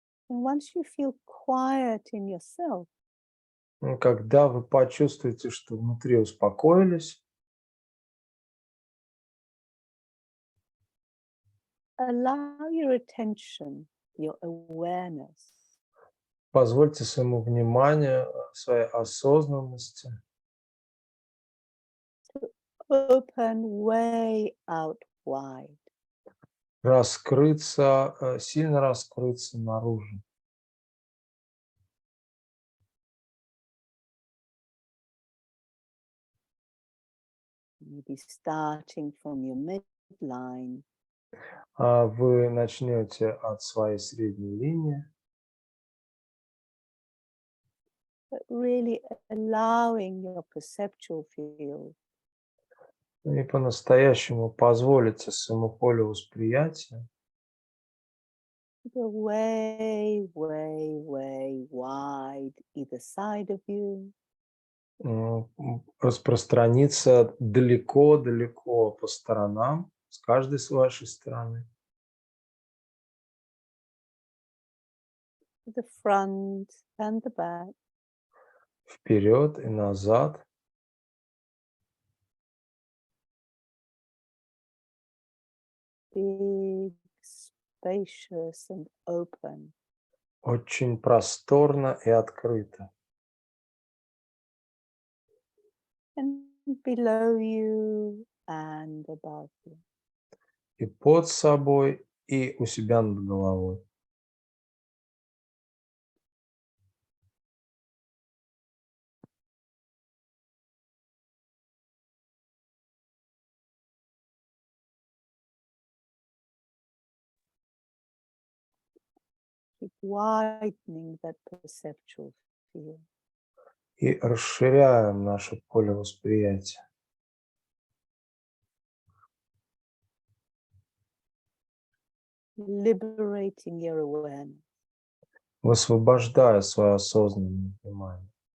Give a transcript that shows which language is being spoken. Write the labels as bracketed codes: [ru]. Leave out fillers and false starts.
[en] And once you feel quiet in yourself, [ru] Когда вы почувствуете, что внутри успокоились, [en] allow your attention, your awareness [ru] позвольте своему вниманию, своей осознанности [en] to open way out wide. [ru] раскрыться, сильно раскрыться наружу. [en] Maybe starting from your midline, [ru] Вы начнете от своей средней линии, [en] but really allowing your perceptual field [ru] и по-настоящему позволите своему полю восприятия [en] to go way, way, way wide either side of you. [ru] Распространиться далеко-далеко по сторонам, с каждой с вашей стороны, [en] The front and the back, [ru] вперед и назад, [en] big, spacious and open. [ru] Очень просторно и открыто. [en] And below you and above you. [ru] И под собой, и у себя над головой. [en] Keep widening that perceptual field. [ru] И расширяем наше поле восприятия. [en] Liberating your awareness. [ru] Высвобождая свое осознанное внимание.